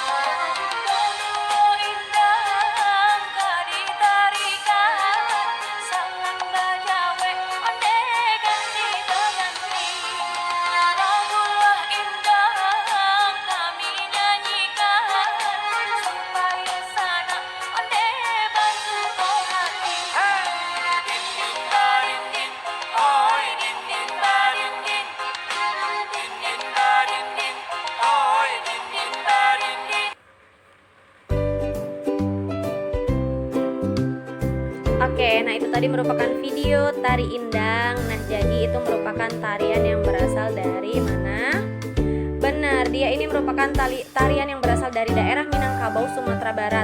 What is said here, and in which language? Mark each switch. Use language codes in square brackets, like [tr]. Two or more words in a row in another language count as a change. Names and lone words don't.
[min] Indang kaditarikan, sangat bajawe onde ganti beganti. Lagulah indah kami nyanyikan, supaya sana onde bantu kau hati. Din din darin din, oi din din darin din, din din darin din, oi din din darin din. [id] Oke, nah itu tadi merupakan video tari indang. Nah, jadi itu merupakan tarian yang berasal dari mana? Benar, dia ini merupakan tarian yang berasal dari daerah Minangkabau, Sumatera Barat.